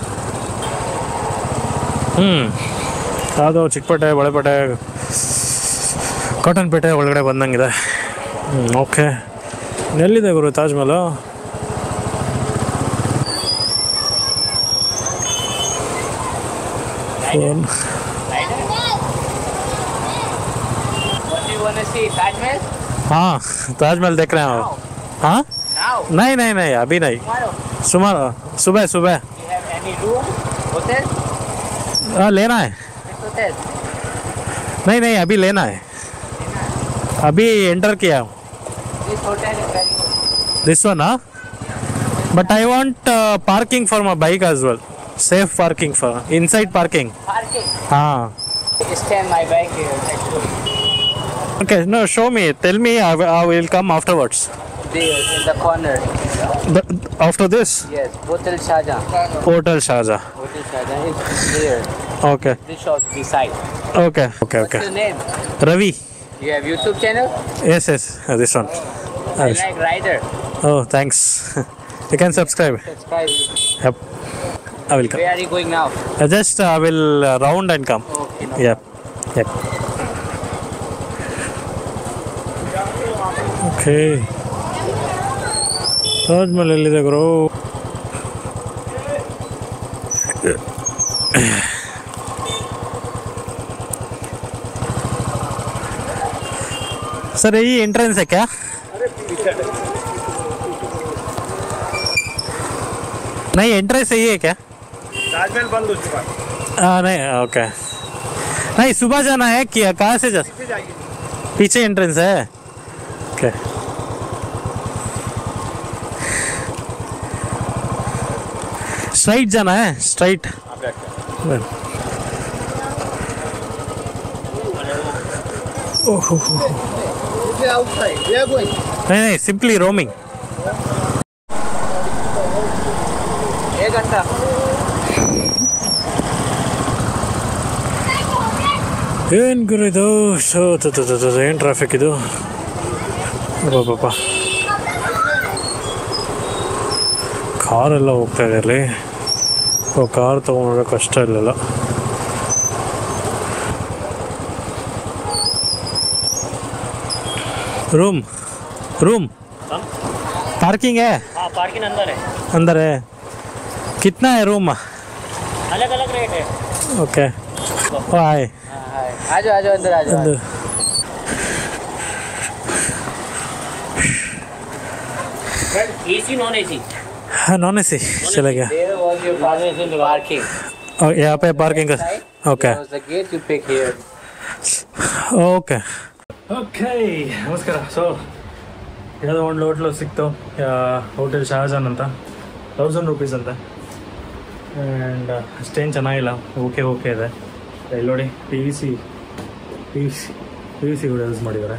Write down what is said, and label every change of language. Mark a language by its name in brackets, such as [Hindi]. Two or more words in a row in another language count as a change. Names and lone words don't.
[Kannada] ಅದು ಚಿಕ್ಕಪೇಟೆ, ಬಳೆಪೇಟೆ, ಕಾಟನ್ಪೇಟೆ ಒಳಗಡೆ ಬಂದಂಗಿದೆ. ಓಕೆ, ಎಲ್ಲಿದೆ ಗುರು ತಾಜ್ ಮಹಲ್? ಫೋನ್. [Hindi] हाँ ताज महल देख रहे हैं. हाँ नहीं नहीं नहीं अभी नहीं, सुबह सुबह हाँ लेना है. नहीं नहीं अभी लेना है, अभी एंटर किया हूँ. [English] this one हाँ, but I want parking for my bike as well, safe parking for inside parking. [Hindi] हाँ [English] my bike here. okay, no show me, tell me, I will come afterwards. There in the corner. After this Yes, Hotel Shahjahan. Hotel Shahjahan. Hotel Shahjahan is here. Okay This shop beside. okay okay What's your name? Ravi. You have YouTube channel? Yes this one. I like Rider. Oh thanks. You can subscribe. Subscribe. Yep, I will come. Where are you going now? Just I will round and come. Okay. No. Yep. Okay. [Kannada] ತಾಜ್ ಮಹಲ್ ಎಲ್ಲಿದೆ ಗುರು? [Hindi] सर यही एंट्रेंस है क्या? नहीं एंट्रेंस यही है क्या? ताजमहल बंद हो चुका है. हाँ नहीं ओके, नहीं सुबह जाना है क्या? कहाँ से जा? पीछे एंट्रेंस है. ओके स्ट्राइट जाना है, स्ट्राइट. ओहो [English] Outside. We are going. नहीं simply roaming. [Hindi] 1 घंटा. [Kannada] ಏನು ಗುರು ಇದು? ಏನು ಟ್ರಾಫಿಕ್ ಇದು? ಪಾಪ ಕಾರೆಲ್ಲ ಹೋಗ್ತಾ ಇದೆ ಅಲ್ಲಿ. ಕಾರ್ ತೊಗೊಂಡ್ರೆ ಕಷ್ಟ ಇರಲಿಲ್ಲ. [Hindi] रूम पार्किंग है? हाँ पार्किंग अंदर है. कितना है रूम? अलग अलग रेट है. [English] okay hi [Hindi] आ जाओ अंदर आ जाओ. [English] AC non AC? [Hindi] हाँ [English] non AC [Hindi] चलेगा. [English] There was your parking. [Hindi] और यहाँ पे पार्किंग का. ओके [English] There was the gate you pick here. [Kannada] ಓಕೆ ನಮಸ್ಕಾರ. ಸೊ ಯಾವುದೋ ಒಂದು ಹೋಟ್ಲು ಸಿಕ್ತು, ಹೋಟೆಲ್ ಶಹಜಾನ್ ಅಂತ, 1000 ರೂಪೀಸ್ ಅಂತ. ಆ್ಯಂಡ್ ಅಷ್ಟೇನು ಚೆನ್ನಾಗಿಲ್ಲ, ಓಕೆ ಇದೆ. ಇಲ್ಲಿ ನೋಡಿ ಪಿ ವಿ ಸಿ ಕೂಡ ಯೂಸ್ ಮಾಡಿದ್ದಾರೆ.